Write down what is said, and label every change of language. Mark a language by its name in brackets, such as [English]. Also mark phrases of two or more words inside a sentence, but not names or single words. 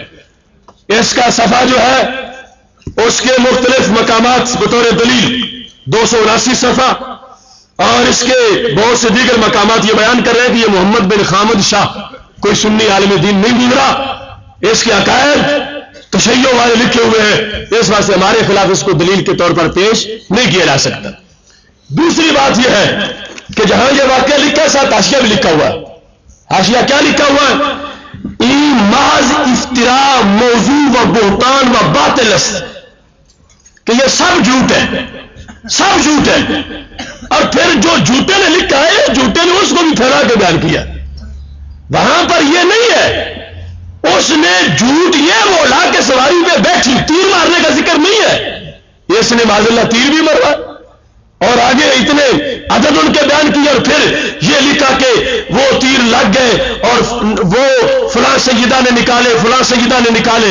[Urdu] اس کا صفحہ جو ہے اس کے مختلف مقامات بطور دلیل 279 صفحہ، اور اس کے بہت سے دیگر مقامات یہ بیان کر رہے ہیں کہ یہ محمد بن حامد شاہ کوئی سنی عالم دین نہیں گزرا، اس کے عقائد تشیع والے لکھے ہوئے ہیں، اس واسطے ہمارے خلاف اس کو دلیل کے طور پر پیش نہیں کیا جا سکتا. دوسری بات یہ ہے کہ جہاں یہ واقعہ لکھا ہے ساتھ حاشیہ بھی لکھا ہوا ہے. حاشیہ کیا لکھا ہوا ہے؟ محض افتراء، [Persian] موضوع و بہتان و باطل است. [Urdu] کہ یہ سب جھوٹ ہے، سب جھوٹ ہے، اور پھر جو جھوٹے نے لکھا ہے جھوٹے نے اس کو بھی پھیلا کے بیان کیا. وہاں پر یہ نہیں ہے، اس نے جھوٹ یہ بولا کہ سواری پہ بیٹھی تیر مارنے کا ذکر نہیں ہے، اس نے معاذ اللہ تیر بھی مروا اور آگے اتنے عدد ان کے بیان کیے، اور پھر یہ لکھا کہ وہ تیر لگ گئے اور وہ فلاں سیدہ نے نکالے، فلاں سیدہ نے نکالے.